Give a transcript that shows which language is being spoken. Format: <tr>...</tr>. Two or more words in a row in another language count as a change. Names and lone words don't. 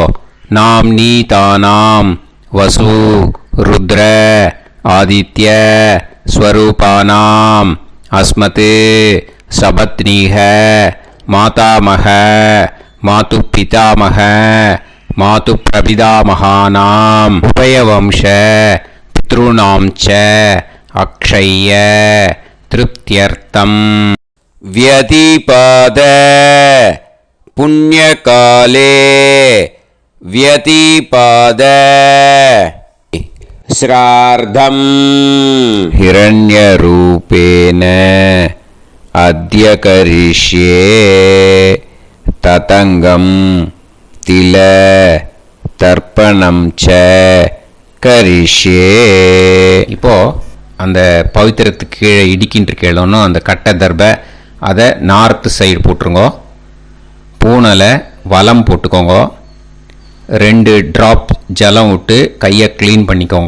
<sa>नाम् नी तानाम् वसु रुद्र आदित्य स्वरूपाणाम् अस्मत् सपत्नीक मातामह मातुः पितामह मातुः प्रपितामहानाम् उभयवंश पितॄणाम् च अक्षय्य तृप्त्यर्थम् व्यतीपात புண்ணியகாலே व्यतिपाद श्रार्धम् हिरण्यरूपेण अद्य करिष्ये ततङ्गम् तिल तर्पणं च करिष्ये.</sa> <ta>இப்போ அந்த பவித்திரத்துக்கு கீழே இடிக்கின்ற கீழே அந்த கட்டை தர்பை அதை</ta> <en>north side</en> <ta>போட்டுருங்க. பூனலை வலம் போட்டுக்கோங்க. 2 ட்ராப் ஜலம் விட்டு கையை க்ளீன் பண்ணிக்கோங்க.</ta>